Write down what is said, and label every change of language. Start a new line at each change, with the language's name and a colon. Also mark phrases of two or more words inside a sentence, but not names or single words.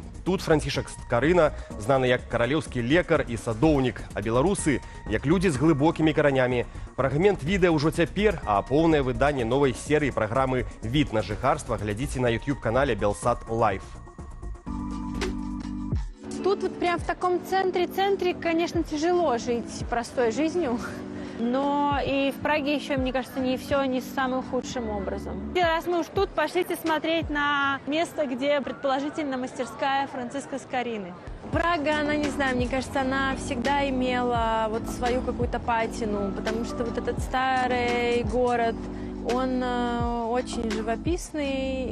Belarusian: Тут Францішак Скарына, знаны як каралеўскі лекар і садоўнік, а беларусы як людзі з глыбокімі каранямі. Фрагмент відэа ўжо цяпер, а поўнае выданне новай серыі праграмы «Від на жыхарства» глядзіце на YouTube-канале Белсат Лайф.
Russian: Тут вот прям в таком центре, конечно, тяжело жить простой жизнью. Но и в Праге еще, мне кажется, не все не самым худшим образом. Раз мы уж тут, пошлите смотреть на место, где предположительно мастерская Франциска Скорины. Прага, она, не знаю, мне кажется, она всегда имела вот свою какую-то патину, потому что вот этот старый город, он очень живописный.